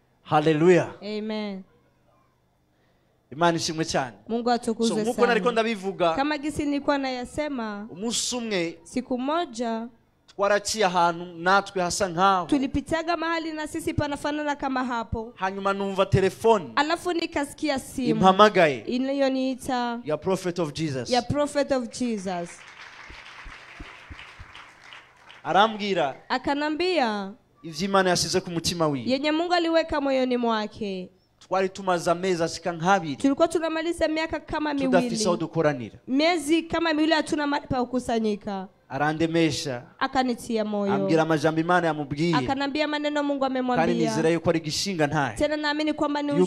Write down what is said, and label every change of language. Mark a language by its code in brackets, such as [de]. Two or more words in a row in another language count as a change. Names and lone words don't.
[rn] Hallelujah. Amen. Imana ishimwe cyane. [sw] Mungu atukuzwe sana. [rn] Muko nariko ndabivuga. [sw] Kama gisi nilikuwa nayasema. [rn] Umunsi umwe [sw] siku moja [rn] twaraciye ahantu natwe hasa nkaho. [sw] Tulipitaga mahali na sisi panafanana kama hapo. [rn] Hanyuma numva telefone. [sw] Alafu nikasikia simu. [rn] Impamagaye. [sw] Inayoniita ya Prophet of Jesus. Ya Prophet of Jesus. [rn] Arambwira. [sw] Akanambia [rn] ivyo Imana yasize ku mutima wiwe. [sw] Yenye Mungu aliweka moyoni mwake. [rn] Twari tumaza amezi ashika nk'abiri. [sw] Tulikuwa tunamaliza miaka kama miwili. [rn] Tudafise aho dukoranira. [sw] Miezi kama miwili hatuna mahali pa kukusanyika. [rn] Arandemesha. [sw] Akanitia moyo. [rn] Ambira amajambo Imana yamubwiye. [sw] Akanambia maneno Mungu amemwambia. [rn] Kandi nizera yuko ari gishinga ntaye. [sw] Tena naamini kwamba ni